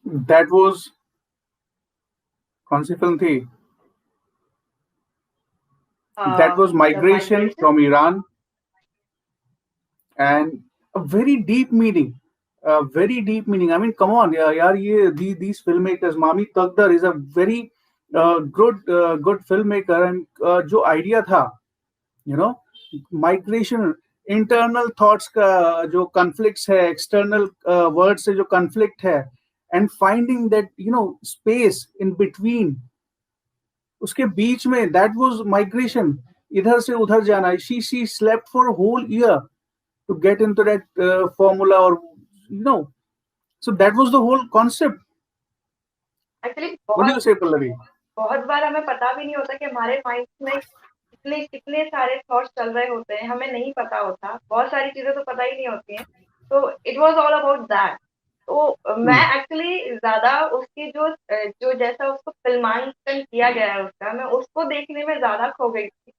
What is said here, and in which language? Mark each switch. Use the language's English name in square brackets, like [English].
[English] That was [Hindi] कौन सी film थी? [English] That was The Migration Migration. from Iran, and a very deep meaning. Very deep meaning. I mean, come on, yaar, these filmmakers, Mami Taqdar is a very good filmmaker, and जो idea था, you know, migration, internal thoughts का जो conflicts है, external words से जो conflict है, and finding that, you know, space in between, [Hindi] उसके बीच में, [English] that was migration. [Hindi] इधर से उधर जाना. [English] She slept for a whole year to get into that formula, or you know. So that was the whole concept. Actually, What do you say, Pallavi? [Hindi] बहुत बार हमें पता भी नहीं होता कि हमारे माइंड में कितने कितने सारे थॉट्स चल रहे होते हैं, हमें नहीं पता होता, बहुत सारी चीजें तो पता ही नहीं होती हैं. तो [English] It was all about that. [Hindi] तो मैं एक्चुअली ज्यादा उसकी जो जैसा उसको फिल्मांकन किया गया है उसका, मैं उसको देखने में ज्यादा खो गई थी.